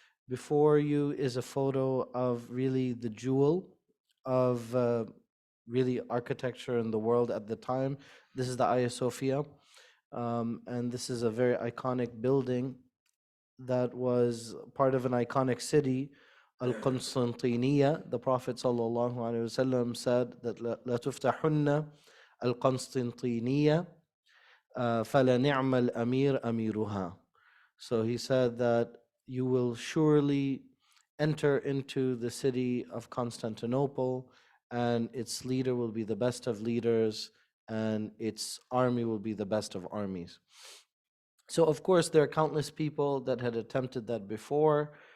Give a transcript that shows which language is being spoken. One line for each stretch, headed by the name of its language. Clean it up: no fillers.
English: Before you is a photo of really the jewel of really architecture in the world at the time. This is the Hagia Sophia. And this is a very iconic building that was part of an iconic city, Al-Constantiniya. The Prophet ﷺ said that
Arabic: لا تفتحن القسطنطينية فلنعم الأمير أميرها.
English: So he said that you will surely enter into the city of Constantinople, and its leader will be the best of leaders, and its army will be the best of armies. So, of course, there are countless people that had attempted that before.